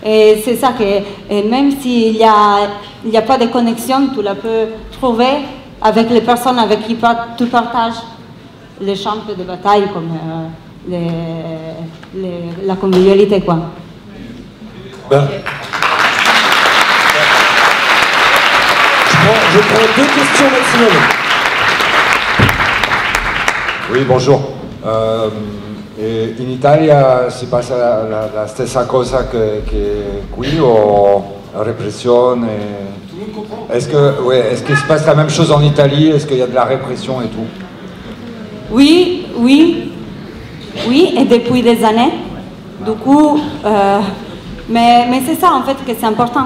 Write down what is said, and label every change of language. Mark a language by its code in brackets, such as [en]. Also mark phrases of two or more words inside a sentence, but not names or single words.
[fr] Et c'est ça que, et même s'il n'y a pas de connexion, tu la peux trouver avec les personnes avec qui tu partages les champs de bataille, comme la convivialité, quoi. Ben, je prends 2 questions maximum. Oui, bonjour. [it] In Italia si passa la stessa cosa che qui [fr] o répression Est-ce qu'il se passe la même chose en Italie? Est-ce qu'il y a de la répression et tout? Oui, et depuis des années. Du coup, mais c'est ça en fait que c'est important.